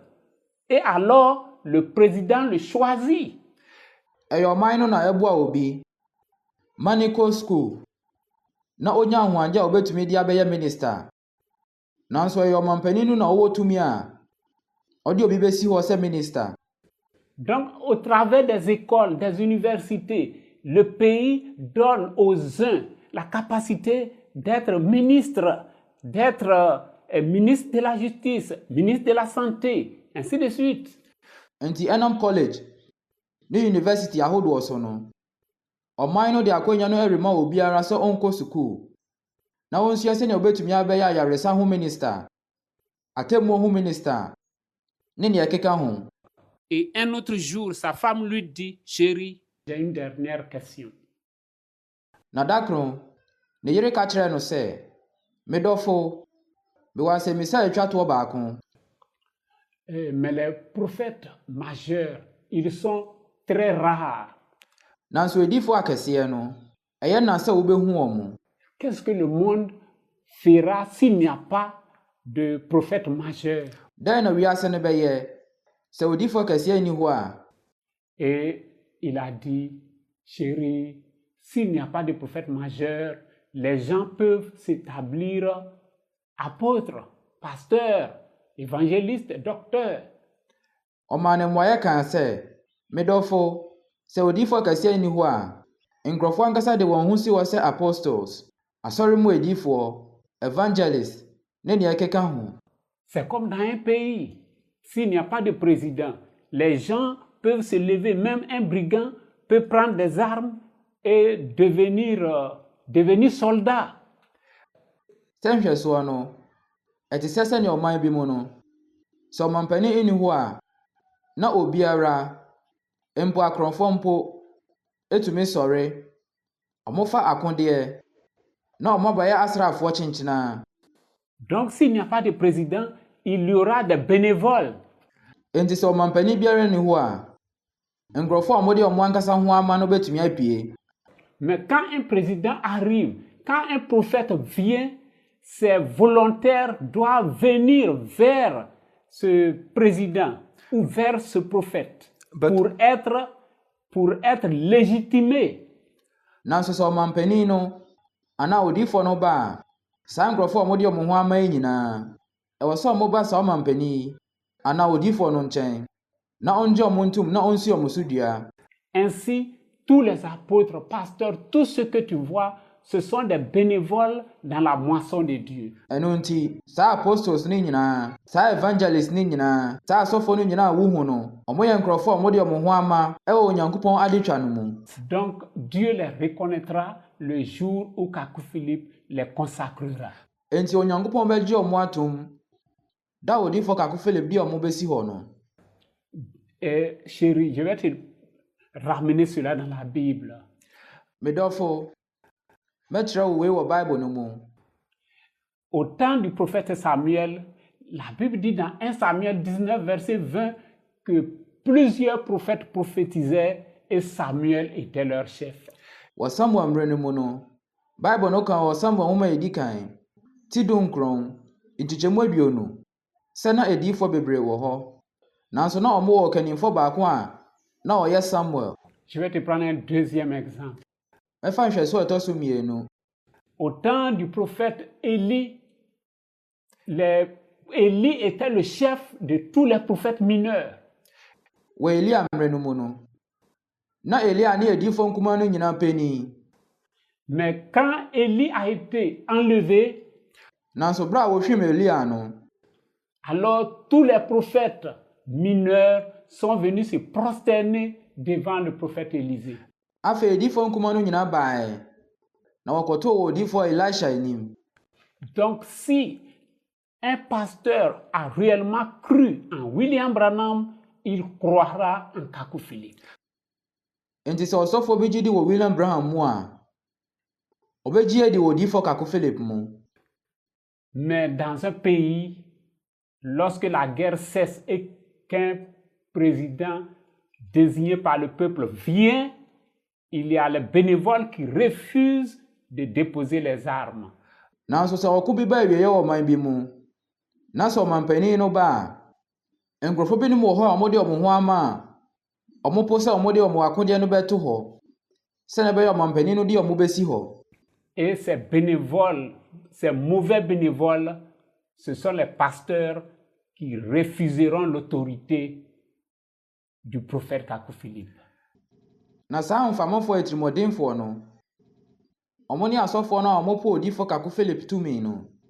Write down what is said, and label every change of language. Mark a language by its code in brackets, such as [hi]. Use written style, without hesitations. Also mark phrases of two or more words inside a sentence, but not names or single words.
[fr] Et alors, le président le choisit. [ak] Ɛyɛ ɔman no na ɛboa obi, Manico School, na onya ahoɔden a obetumi de abɛyɛ minister. Nanso ɛyɛ ɔmanpanin no na ɔwɔ tumi a ɔde obi bɛsi hɔ sɛ minister. [fr] Donc, au travers des écoles, des universités, le pays donne aux uns la capacité d'être ministre, d'être ministre de la justice, ministre de la santé, ainsi de suite. [ak] Nti ɛnam college ne university ahodoɔ so no, ɔman no de akɔnya no ɛrema obiara sɛ ɔnkɔ sukuu, na wɔnsua sɛnea obetumi abɛyɛ ayaresa ho minister, atemmuo ho minister, ne nea ɛkeka ho. [fr] Et un autre jour, sa femme lui dit, chérie, j'ai une dernière question. [ak] Na dakro, ne yere ka kyerɛ no sɛ, me dɔfo, mewɔ asɛmmisa a ɛtwa toɔ baako. [fr] Mais les prophètes majeurs, ils sont très rares. [ak] Nanso ediifo akɛseɛ no, ɛyɛ na sɛ wobɛhu wɔn. [fr] Qu'est-ce que le monde fera s'il n'y a pas de prophète majeur? [ak] Dɛn na wiase no bɛyɛ sɛ odiifo akɛseɛ nni hɔ a? [fr] Et il a dit, chérie, s'il n'y a pas de prophète majeur, les gens peuvent s'établir apôtres, pasteurs, évangélistes, docteurs. [ak] Ɔmaa ne mmuaeɛ kaa sɛ, me dɔfo, sɛ odiifo akɛseɛ nni hɔ a, nkurɔfoɔ ankasa de wɔn ho si hɔ sɛ apostles, asɔre mu ediifoɔ, evangelists, ne nea ɛkeka ho. [fr] C'est comme dans un pays. S'il n'y a pas de président, les gens peuvent se lever, même un brigand peut prendre des armes et devenir soldat. [ak] Sɛ nhwɛsoɔ no, ɛte sɛ sɛnea ɔman bi mu no, sɛ ɔmanpanin nni hɔ a, na obiara, mpo akorɔmfoɔ mpo, etumi sɔre, ɔmofa akodeɛ, na ɔmobɛyɛ asraafoɔ kyenkyena. [fr] Donc, s'il n'y a pas de président, il y aura des bénévoles. [ak] Enti sɛ ɔmampanin biara ni hɔ a, nkurɔfoɔ a wɔde wɔn ankasa ho ama no bɛtumi apue. [fr] Mais quand un président arrive, quand un prophète vient, ses volontaires doivent venir vers ce président ou vers ce prophète pour être légitimés. [ak] Nanso sɛ ɔmampanin no anaa odiyifoɔ no ba a, saa nkurɔfoɔ a wɔde wɔn ho ama yi nyinaa, ɛwɔ sɛ wɔba saa ɔmampanin yi anaa odiyifoɔ no nkyɛn na ɔngye wɔn ntom na ɔnsi wɔn so dua. [fr] Ainsi, tous les apôtres, pasteurs, tout ce que tu vois, ce sont des bénévoles dans la moisson de Dieu. [ak] Ɛno nti, saa apostles ne nyinaa, saa evangelists ne nyinaa, saa asɔfoɔ no nyinaa wohu no, ɔmo yɛ nkurɔfoɔ a wɔde wɔn ho ama ɛwɔ Onyankopɔn adetwa no mu. [fr] Donc, Dieu les reconnaîtra le jour où Kaku Philippe les consacrera. [ak] Enti Onyankopɔn bɛgye ɔmo atom da odiyifoɔ Kaku Philip di ɔmo bɛsi hɔ no. [fr] Chérie, je vais te ramener cela dans la Bible. [ak] Medɔfo, mɛkyerɛ wo wei wɔ Bible no mu. [fr] Au temps du prophète Samuel, la Bible dit dans 1 Samuel 19, verset 20, que plusieurs prophètes prophétisaient et Samuel était leur chef. [ak] Wɔ Samuel mmerɛ no mu no, Bible no ka wɔ Samuel nwoma a edi kan, ti dunkron, nkyekyɛmu 20, sɛ na adiyifoɔ bebree wɔ hɔ. Nanso na ɔmo wɔ kanimfoɔ baako a na ɔyɛ Samuel. [fr] Je vais te prendre un deuxième exemple. [ak] Mɛfa nhwɛso a ɛtɔ so mmienu. [fr] Au temps du prophète Élie, Élie était le chef de tous les prophètes mineurs. [ak] Wɔ Elia mmerɛ no mu no, na Elia ne adiyifoɔ nkumaa no nyinaa panyin. [fr] Mais quand Élie a été enlevé, [ak] nanso bere a wohwim Elia no, [fr] alors tous les prophètes mineurs sont venus se prosterner devant le prophète Élisée. [ak] Afei adiyifoɔ nkumaa no nyinaa baeɛ, na wɔkɔtoo wɔ odiyifoɔ Elisha anim. [fr] Donc si un pasteur a réellement cru en William Branham, il croira en Kaku Philippe. [ak] Enti sɛ ɔsɔfoɔ bi gye di wɔ William Branham mu a, ɔbɛgye di wɔ odiyifoɔ Kaku Philip mu. [fr] Mais dans un pays, lorsque la guerre cesse et qu'un président désigné par le peuple vient, il y a les bénévoles qui refusent de déposer les armes. [ak] Nanso sɛ ɔko bi ba awieyɛ wɔ ɔman bi mu, na sɛ ɔmanpanin no ba a, nkurɔfoɔ binom wɔ hɔ a wɔde wɔn ho ama a, wɔpo sɛ wɔde wɔn akodeɛ no bɛto hɔ, sɛnea ɛbɛyɛ ɔmanpanin no de wɔn bɛsi hɔ. [fr] Et ces bénévoles, ces mauvais bénévoles, ce sont les pasteurs qui refuseront l'autorité du prophète Kaku Philippe. [ak] Na saa mfamafoɔ atirimɔdenfoɔ no, ɔmo ne asɔfoɔ no a ɔmo po odiyifoɔ Kaku Philip tumi no.